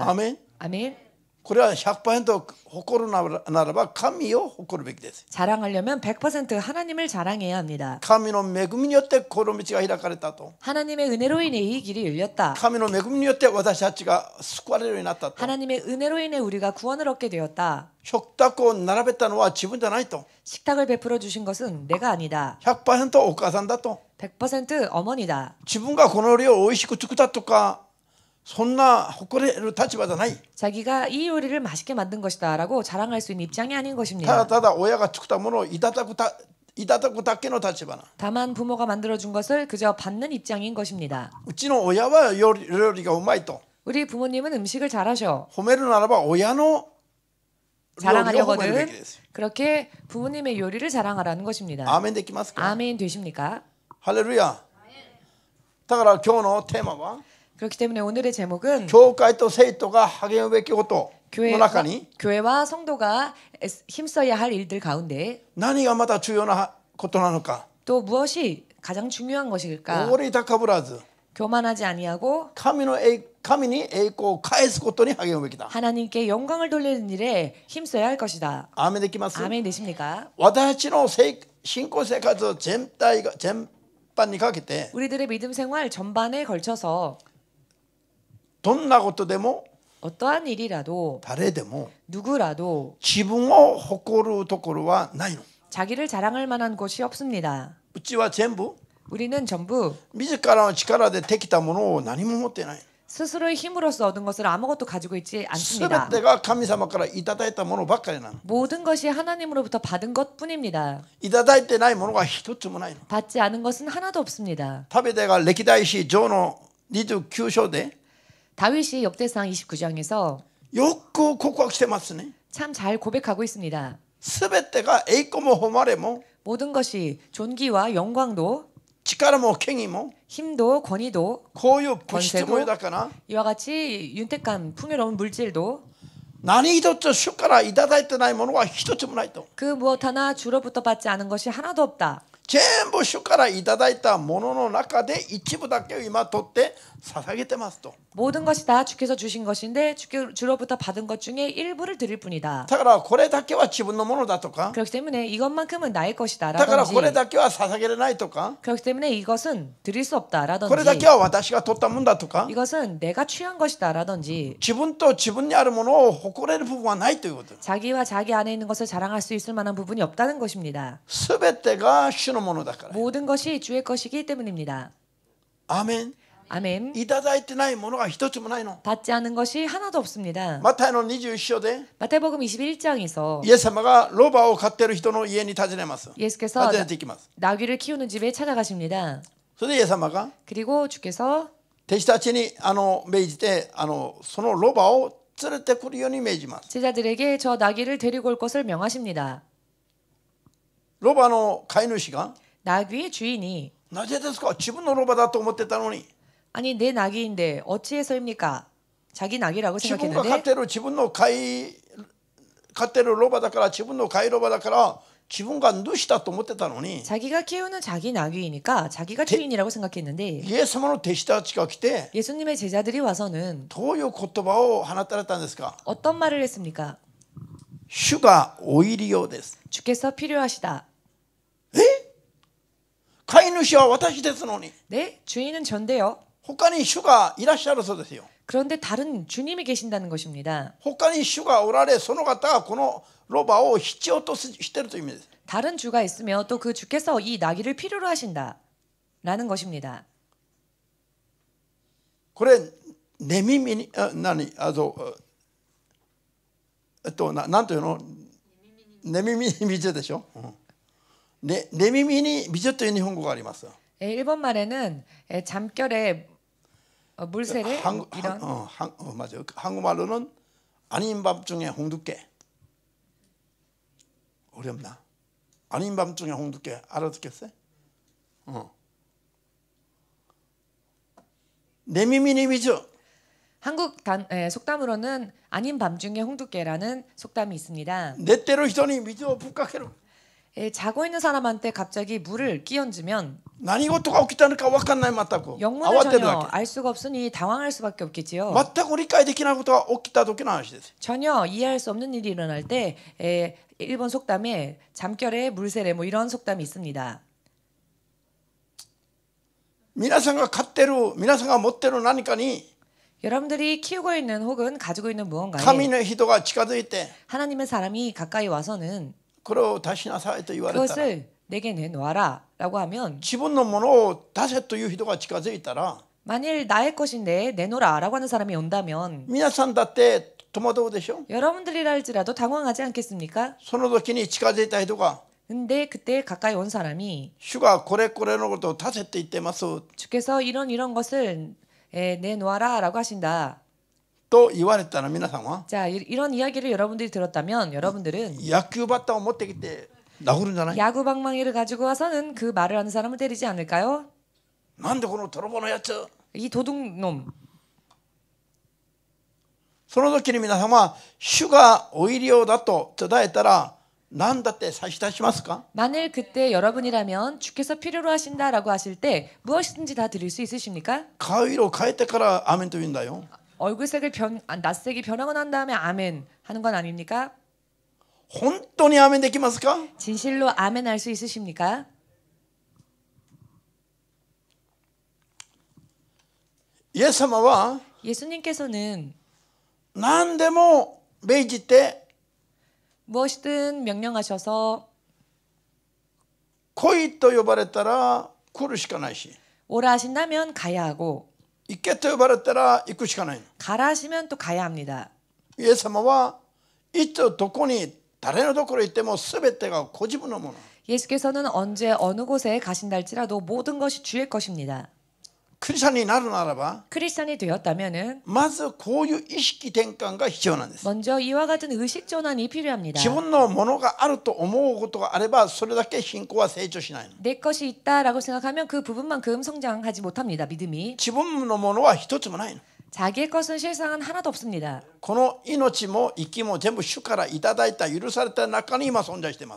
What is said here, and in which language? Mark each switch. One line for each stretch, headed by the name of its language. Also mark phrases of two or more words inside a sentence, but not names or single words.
Korean: 아멘. 아멘.
Japanese: これは 100% 誇るならば神を誇るべきです。
Korean: 자랑하려면 100% 하나님을 자랑해야 합니다.
Japanese: 神の恵みによってこの道が開かれたと。
Korean: 하나님의 은혜로 인해 이 길이 열렸다.
Japanese: 神の恵みによって私たちが救われるようになったと。
Korean: 하나님의 은혜로 인해 우리가 구원을 얻게 되었다.
Japanese: 食卓を並べたのは自分じゃないと。
Korean: 식탁을 베풀어 주신 것은 내가 아니다.
Japanese: 100% お母さんだと。
Korean: 100% 어머니다.
Japanese: 自分がこの料理を美味しく作ったとかそんな誇れる立場じゃない。
Korean: 자기가 이 요리를 맛있게 만든 것이다라고 자랑할 수 있는 입장이 아닌
Japanese: ただ
Korean: 것입니다.
Japanese: ただ親が作ったものをいただくだけの立場な。
Korean: 다만 부모가 만들어 준 것을 그저 받는 입장인 것입니다.
Japanese: うちの親は料理がうまいと
Korean: 우리 부모님은 음식을 잘하셔.
Japanese: 褒めるならば親の料理を褒めるべき
Korean: 자랑하려거든
Japanese: です。
Korean: 그렇게 부모님의 요리를 자랑하라는 것입니다.
Japanese: アーメンできますか。
Korean: 아멘 되십니까?
Japanese: ハレルヤ。だから今日のテーマは
Korean: 그렇기 때문에 오늘의 제목은
Japanese: 教会と生徒が励むべきことの中に
Korean: 교회와 성도가 힘써야 할 일들 가운데
Japanese: 何がまた重要なことなのか。
Korean: 또 무엇이 가장 중요한 것일까?
Japanese: おごり高ぶらず
Korean: 교만하지 아니하고
Japanese: 神に栄光を返すことに励むべきだ。
Korean: 하나님께 영광을 돌리는 일에 힘써야 할 것이다.
Japanese: アーメンできます。
Korean: 아멘 되십니까?
Japanese: 私たちの信仰生活全般にかけて
Korean: 우리들의 믿음 생활 전반에 걸쳐서
Japanese: どんなことでも
Korean: 어떠한 일이라도
Japanese: 誰でも
Korean: 누구라도
Japanese: 自分を誇るところはないの。
Korean: 자기를 자랑할 만한 곳이 없습니다.
Japanese: うちは全部
Korean: 우리는 전부
Japanese: 自らの力でできたものを何も持ってない。
Korean: 스스로의 힘으로써 얻은 것을 아무것도 가지고 있지
Japanese: すべ
Korean: 않습니다.
Japanese: てが神様からいただいたものばっかりなの。
Korean: 모든 것이 하나님으로부터 받은 것뿐입니다.
Japanese: いただいてないものが一つもないの。
Korean: 받지 않은 것은 하나도 없습니다.
Japanese: ダビデが歴代史上の29章で
Korean: 다윗이 역대상 29장에서
Japanese: よく告白してますね。
Korean: 참 잘 고백하고 있습니다.
Japanese: すべてが栄光も誉れも
Korean: 모든 것이 존귀와 영광도
Japanese: 力も権威も
Korean: 힘도 권위도
Japanese: こういう物質も豊かな
Korean: 이와 같이 윤택한 풍요로운 물질도
Japanese: 何一つ主からいただいてないものは一つもないと。
Korean: 그 무엇 하나 주로부터 받지 않은 것이 하나도 없다.
Japanese: 全部主からいただいたものの中で一部だけを今取って捧げてますと。
Korean: 모든 것이 다 주께서 주신 것인데 주로부터 받은 것 중에 일부를 드릴 뿐이다.
Japanese: だからこれだけは自分のものだとか
Korean: 그렇기 때문에 이것만큼은 나의 것이다
Japanese: だからこれ
Korean: 라든지
Japanese: だけは捧げれないとか
Korean: 그렇기 때문에 이것은 드릴 수 없다
Japanese: これだけ
Korean: 라든지
Japanese: は私が取ったもんだとか
Korean: 이것은 내가 취한 것이다 라든지
Japanese: 自分と自分にあるものを誇れる部分はないということ。
Korean: 자기와 자기 안에 있는 것을 자랑할 수 있을 만한 부분이 없다는 것입니다.
Japanese: すべてが主のものだから。
Korean: 모든 것이 주의 것이기 때문입니다.
Japanese: アーメン。
Korean: 아멘.
Japanese: いただいてないものが一つもないの。
Korean: 받지 않은 것이 하나도 없습니다.
Japanese: マタイの21章で
Korean: 마태복음 21장에서
Japanese: イエス様がロバを飼っている人の家に訪ねます。
Korean: 예수께서
Japanese: 訪ねていきます。
Korean: 나귀를 키우는 집에 찾아가십니다.
Japanese: それでイエス様が
Korean: 그리고 주께서
Japanese: 弟子たちに命じてそのロバを連れてくるように命じます。
Korean: 제자들에게 저 나귀를 데리고 올 것을 명하십니다.
Japanese: ロバの飼い主が
Korean: 나귀의 주인이
Japanese: なぜですか自分のロバだと思ってたのに
Korean: 아니 내 나귀인데 어찌해서입니까? 자기 나귀라고
Japanese: 自分が飼っ
Korean: 생각했는데
Japanese: てる自分の飼ってるロバだから自分の飼いロバだから自分が主だと思ってたのに
Korean: 자기가 키우는 자기 나귀이니까 자기가 주인이라고 생각했는데
Japanese: イエス様の弟子たちが来て
Korean: 예수님의 제자들이 와서는
Japanese: どういう言葉を放たれたんですか。
Korean: 어떤 말을 했습니까?
Japanese: 主がお入りようです。
Korean: 주께서 필요하시다.
Japanese: 飼い主は私ですのに
Korean: 네, 주인은 전데요.
Japanese: 他に主がいらっしゃるそうですよ。
Korean: 그런데 다른 주님이 계신다는 것입니다.
Japanese: 他に主がおられその方がこのロバを必要としているという意味です。
Korean: 다른 주가 있으며 또 그 주께서 이 나귀를 필요로 하신다. 라는 것입니다.
Japanese: これ寝耳に何なんというの寝耳に水でしょ。寝耳に水という日本語があります。
Korean: 일본 말에는 잠결에 물새를 이런 맞아요. 한국말로는 아닌 밤중에 홍두깨. 어렵나? 아닌 밤중에 홍두깨 알아듣겠어요? 내 耳に 미주. 한국 속담으로는 아닌 밤중에 홍두깨라는 속담이 있습니다. 내 때로 히더니 미주 북각해로. 자고 있는 사람한테 갑자기 물을 끼얹으면
Japanese: 何事が起きたのか分かんない全く
Korean: 영문을
Japanese: 慌てる
Korean: 전혀
Japanese: だ
Korean: 알 수가 없으니 당황할 수밖에
Japanese: け
Korean: 없겠지요.
Japanese: 全く理解できないことが起きた時の話です
Korean: 전혀 이해할 수 없는 일이 일어날 때 일본 속담에 잠결에 물세례 뭐 이런 속담이 있습니다.
Japanese: 皆さんが飼ってる皆さんが持ってる何かに
Korean: 여러분들이 키우고 있는 혹은 가지고 있는 무언가에
Japanese: 神の人が近づいて
Korean: 하나님의 사람이 가까이 와서는
Japanese: これを出しなさいと言われたら
Korean: 그것을 내게 내놓아라 라고 하면
Japanese: 自分のものを出せという人が近づいたら
Korean: 만일 나의 것인데 내놓으라 라고 하는 사람이 온다면
Japanese: 皆さんだって戸惑うでしょ
Korean: 여러분들이라 할지라도 당황하지 않겠습니까?
Japanese: その時に近づいた人が
Korean: 근데 그때 가까이 온 사람이
Japanese: 主がこれこれのことを出せって言ってます
Korean: 주께서 이런 것을 내놓아라 라고 하신다.
Japanese: と言われたら皆さんは
Korean: 자, 이런 이야기를 여러분들이 들었다면 여러분들은
Japanese: 野球バッターを持ってきて殴るんじゃない
Korean: 야구 방망이를 가지고 와서는 그 말을 하는 사람을 때리지 않을까요?
Japanese: なんでこの泥棒のやつ
Korean: 이 도둑놈.
Japanese: その時に皆さんは主がお入り用だと伝えたら何だって差し出しますか
Korean: 만일 그때 여러분이라면 주께서 필요로 하신다라고 하실 때 무엇이든지 다 드릴 수 있으십니까?
Japanese: 顔色を変えてからアメンと言うんだよ
Korean: 얼굴색을 낯색이 변하고 난 다음에 아멘 하는 건 아닙니까?
Japanese: 本当にアメンできますか
Korean: 진실로 아멘 할 수 있으십니까?
Japanese: イエス様は
Korean: 예수님께서는
Japanese: 何でも命じて
Korean: 무엇이든 명령하셔서
Japanese: 来いと呼ばれたら来るしかないし
Korean: 오라 하신다면 가야 하고
Japanese: 行けと呼ばれたら行くしかない
Korean: 가라 하시면 또 가야 합니다.
Japanese: イエス様はいつどこに誰のところに行っても全てがご自分のもの
Korean: 예수께서는 언제 어느 곳에 가신다 할지라도 모든 것이 주의 것입니다.
Japanese: クリスチャンになるならば
Korean: 크리스찬이 되었다면은
Japanese: まずこういう意識転換が必要なんです
Korean: 먼저 이와 같은 의식 전환이 필요합니다.
Japanese: 自分のものがあると思うことがあればそれだけ信仰は成長しないの
Korean: 내 것이 있다라고 생각하면 그 부분만큼 성장하지 못합니다. 믿음이
Japanese: 自分のものは一つもないの
Korean: 자기의 것은 실상은 하나도 없습니다.
Japanese: この命も息も全部主からいただいた許された中に今存在しています